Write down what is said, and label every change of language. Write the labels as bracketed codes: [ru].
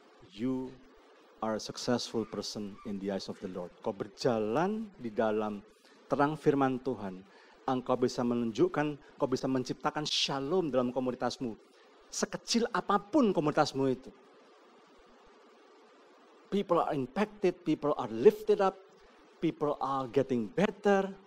[en] You are a successful person in the eyes of the Lord. [id] Kau berjalan di dalam terang firman Tuhan. Engkau bisa menunjukkan, kau bisa menciptakan shalom dalam komunitasmu. Sekecil apapun komunitasmu itu. [en] People are impacted, people are lifted up, people are getting better.